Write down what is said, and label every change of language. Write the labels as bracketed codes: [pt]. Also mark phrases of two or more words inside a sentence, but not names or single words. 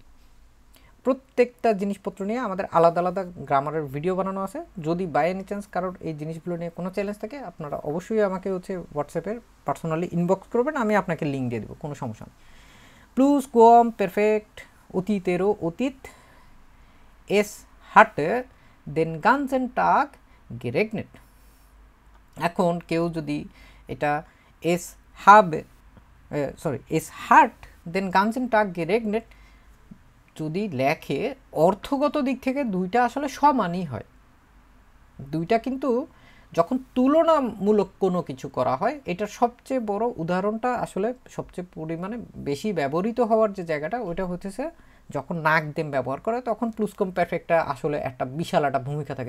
[bn] প্রত্যেকটা জিনিসপত্র নিয়ে আমাদের আলাদা আলাদা গ্রামারের ভিডিও বানানো আছে। যদি [en] by any chance [bn] কারোর এই জিনিসগুলো নিয়ে কোনো চ্যালেঞ্জ থাকে, আপনারা অবশ্যই আমাকে হচ্ছে হোয়াটসঅ্যাপের পার্সোনালি ইনবক্স করবেন, আমি আপনাকে লিঙ্ক দিয়ে দেবো, কোনো সমস্যা নেই। [de] Plus quam Perfekt, [bn] অতীতেরও অতীত। [de] এস hatte den ganzen Tag geregnet। [bn] এখন কেউ যদি এটা [de] es hat den ganzen Tag geregnet [bn] যদি লেখে, অর্থগত দিক থেকে দুইটা আসলে সমানই হয়। দুইটা কিন্তু যখন তুলনামূলক কোনো কিছু করা হয়, এটার সবচেয়ে বড় উদাহরণটা আসলে সবচেয়ে পরিমাণে বেশি ব্যবহৃত হওয়ার যে জায়গাটা, ওইটা হচ্ছে যখন নাকদেম ব্যবহার করে তখন প্লুসকম পারফেক্টটা আসলে একটা বিশাল একটা ভূমিকা থাকে।